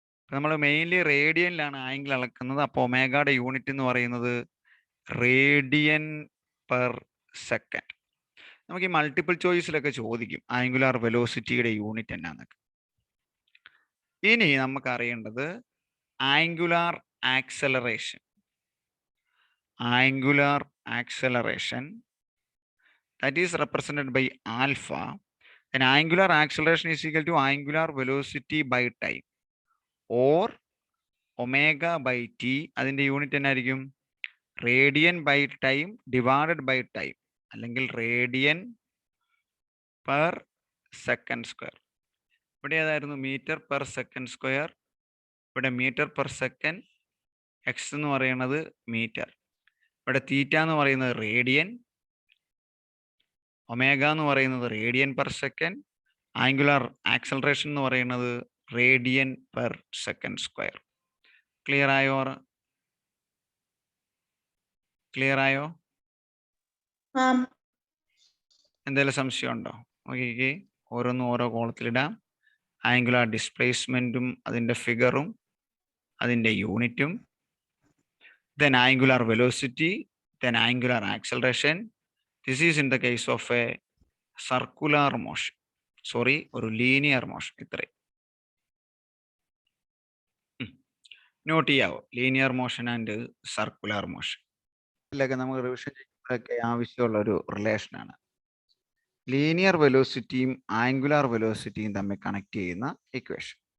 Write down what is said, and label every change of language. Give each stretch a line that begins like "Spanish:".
Malayalam: നമ്മൾ mainly റേഡിയനിലാണ് angle അളക്കുന്നത്. അപ്പോൾ ഒമേഗയുടെ യൂണിറ്റ് എന്ന് പറയുന്നത് റേഡിയൻ പെർ സെക്കൻഡ്. നമുക്ക് ഈ മൾട്ടിപ്പിൾ ചോയ്സിലൊക്കെ ചോദിക്കും ആംഗുലാർ വെലോസിറ്റിയുടെ യൂണിറ്റ് എന്നാന്നൊക്കെ. ഇനി നമുക്ക് അറിയേണ്ടത് angular acceleration.
English: Angular acceleration that is represented by alpha. Then angular acceleration is equal to angular velocity by time or omega by t.
Malayalam: അതിൻ്റെ യൂണിറ്റ് എന്നായിരിക്കും?
English: Radian by time divided by time, അല്ലെങ്കിൽ radian per second square.
Malayalam: ഇവിടെ ഏതായിരുന്നു? Metre per second square. ഇവിടെ metre per second. X എന്ന് പറയുന്നത് metre. ഇവിടെ തീറ്റ എന്ന് പറയുന്നത് റേഡിയൻ. ഒമേഗ എന്ന് പറയുന്നത് radian per second. Angular acceleration എന്ന് പറയുന്നത് radian per second square. Clear ആയോ? ക്ലിയർ ആയോ? എന്തെങ്കിലും സംശയം ഉണ്ടോ? നോക്കിക്കേ, ഓരോന്നും ഓരോ കോളത്തിലിടാം. ആംഗുലാർ ഡിസ്പ്ലേസ്മെന്റും അതിൻ്റെ ഫിഗറും അതിൻ്റെ യൂണിറ്റും,
English: then angular velocity, then angular acceleration. This is in the case of a circular motion.
Malayalam: Sorry, ഒരു ലീനിയർ മോഷൻ. ഇത്രയും not ചെയ്യാവോ? Linear motion and circular motion. ഇതിലൊക്കെ നമുക്ക് റിവിഷൻ ചെയ്യുമ്പോഴൊക്കെ ആവശ്യമുള്ള ഒരു റിലേഷനാണ്. ലീനിയർ വെലോസിറ്റിയും ആംഗുലാർ വെലോസിറ്റിയും തമ്മിൽ കണക്ട് ചെയ്യുന്ന ഇക്വേഷൻ.